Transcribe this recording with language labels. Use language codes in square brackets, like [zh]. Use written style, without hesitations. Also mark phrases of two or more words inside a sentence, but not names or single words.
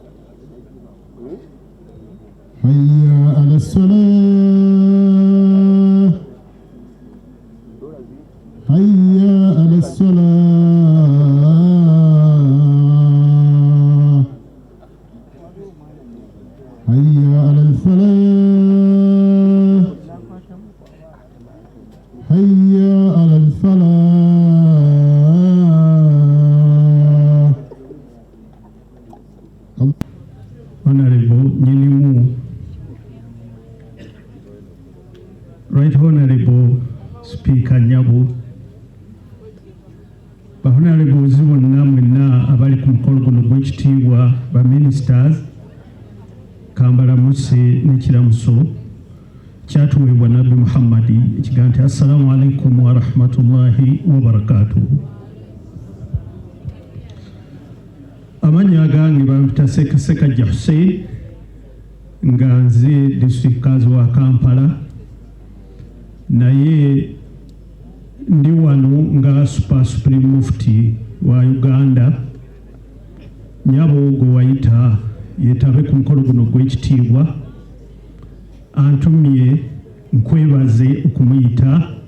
[ar] حي على الصلاة حي على الصلاة حي على الفلاح حي على الفلاح [lg] Honorable Nyilimu, [en] Right Honorable Speaker [lg] Nyabu, ba Honorables bonna mwenna abali ku mukolo guno gw'ekitiibwa ba ministers Kambala Muse n'ekiramuso kyatuweebwa Nabbi Muhammadi ekigambo nti [ar] السلام عليكم ورحمة الله وبركاته. [lg] Amanya gange bampita Sekajja Hussein nga nze district kazi wa Kampala naye ndi wano nga Super Supreme Mufti wa Uganda nyabo gwe wayita yetabe ku mukolo guno gw'ekitiibwa antumye nkwebaze okumuyita